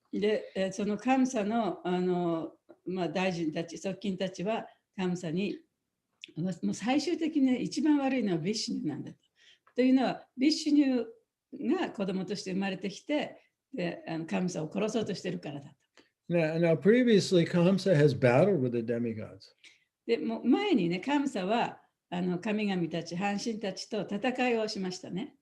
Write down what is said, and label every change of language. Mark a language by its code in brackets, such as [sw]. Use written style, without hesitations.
[ja] で、その神様の大臣たち、側近たちは神様にもう最終的に一番悪いのはビシュヌなんだと。というのは、ビシュヌが子供として生まれてきて、で神様を殺そうとしているからだと。 [en] Now previously, Kamsa has battled with the demigods. [ja] でもう前にね、神様は神々たち、半神たちと戦いをしましたね。